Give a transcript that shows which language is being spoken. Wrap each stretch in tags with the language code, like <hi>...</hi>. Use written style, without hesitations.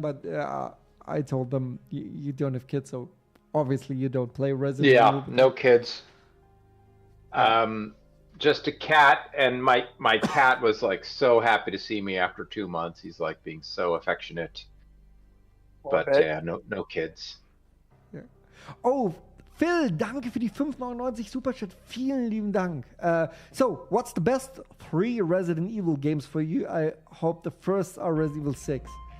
<en>But I told them you don't have kids, so obviously you don't play Resident Evil. Yeah, no kids. Just a cat, and my cat was like so happy to see me after 2 months. He's like being so affectionate. But yeah, no kids. Yeah.</en> <de>Oh, Phil, danke für die 5,99 Superchat. Vielen lieben Dank.</de> <en>So, what's the best 3 Resident Evil games for you? I hope the first are Resident Evil 6.</en>